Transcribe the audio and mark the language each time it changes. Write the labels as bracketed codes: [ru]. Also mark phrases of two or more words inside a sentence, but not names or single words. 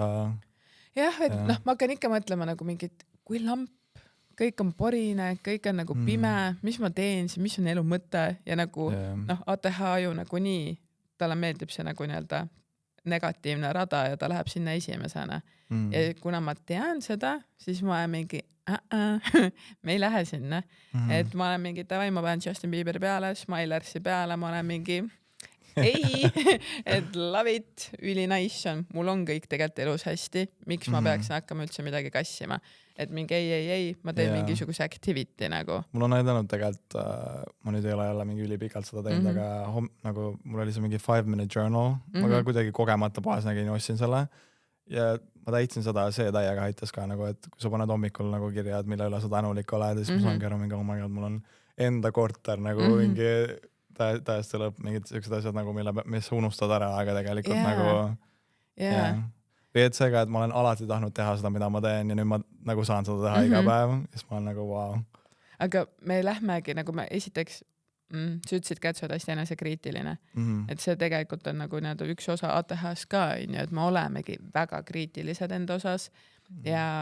[et] Jah, et ma hakkan ikka mõtlema nagu mingit, kui lamp, kõik on porine, kõik on nagu pime, mis ma teen, mis on elu mõte ja nagu ATH ju nagu nii, talle meeldib see nagu nii-öelda negatiivne rada ja ta läheb sinna esimesena. Ja kuna ma tean seda, siis ma olen mingi me ei lähe sinna. Et ma olen mingi, davai, ma pean Justin Bieberi peale, Smilersi peale, ma olen mingi ei, et [en] love it, [et] üli nice on, mul on kõik tegelikult elus hästi, miks ma peaksin hakkama üldse midagi kassima, et mingi ei, ma teen mingisuguse activity nagu. Mul on näidanud tegelikult, ma nüüd ei ole jälle mingi ülipikalt seda teinud, aga nagu mul oli see mingi [en] 5-minute journal, [et] ma ka kuidagi kogemata poes nägin ja ostsin selle ja ma täitsin seda ja see täiega aitas ka nagu, et kui sa paned hommikul nagu kirja, et mille üle sa tänulik oled, siis ma saangi aru mingi, [en] oh my god, [et] mul on enda korter nagu mingi täiesti lõpp, mingid sellised asjad nagu, mis unustad ära, aga tegelikult nagu või et see ka, et ma olen alati tahtnud teha seda, mida ma teen ja nüüd ma nagu saan seda teha iga päev, siis ma olen nagu wow. Aga me lähmegi nagu me esiteks sa ütlesid ka, et sa oled hästi enesekriitiline, et see tegelikult on nagu üks osa ATH-s ka, et me olemegi väga kriitilised enda osas ja